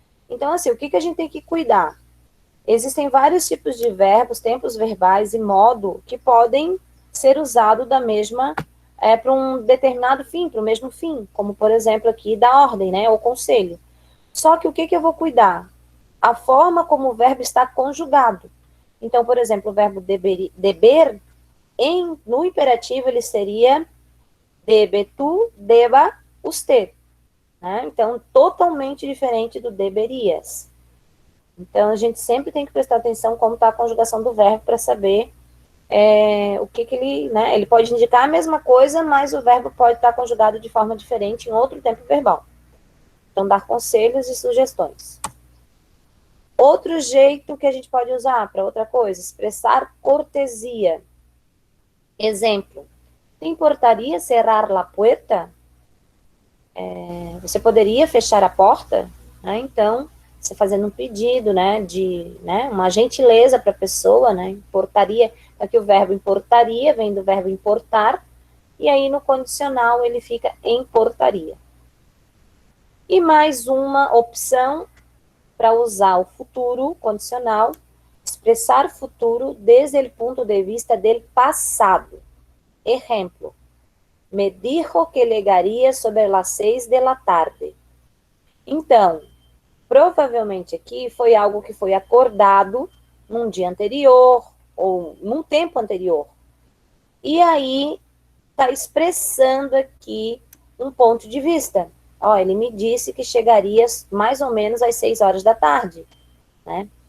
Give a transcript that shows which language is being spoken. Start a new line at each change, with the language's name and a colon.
Portuguese: Então, assim, o que a gente tem que cuidar? Existem vários tipos de verbos, tempos verbais e modo que podem ser usados da mesma, para um determinado fim, para o mesmo fim, como, por exemplo, aqui da ordem, né, ou conselho. Só que o que eu vou cuidar? A forma como o verbo está conjugado. Então, por exemplo, o verbo deber, no imperativo, ele seria
Spanish: debe tu, deba usted.
Portuguese: Né? Então, totalmente diferente do deberias. Então, a gente sempre tem que prestar atenção como está a conjugação do verbo para saber o que ele, né? Ele pode indicar a mesma coisa, mas o verbo pode estar conjugado de forma diferente em outro tempo verbal. Então, dar conselhos e sugestões. Outro jeito que a gente pode usar para outra coisa, expressar cortesia.
Spanish: Exemplo, ¿te importaria cerrar la puerta?
Portuguese: Você poderia fechar a porta? Né? Então, você fazendo um pedido, né, uma gentileza para a pessoa, né, importaria, aqui o verbo importaria vem do verbo importar, e aí no condicional ele fica importaria. E mais uma opção para usar o futuro condicional, expressar futuro desde o ponto de vista do passado.
Spanish: Exemplo, me dijo que llegaria sobre las 6 de la tarde.
Portuguese: Então, provavelmente aqui foi algo que foi acordado num dia anterior ou num tempo anterior. E aí está expressando aqui um ponto de vista. Ele me disse que chegaria mais ou menos às 6 horas da tarde. Né?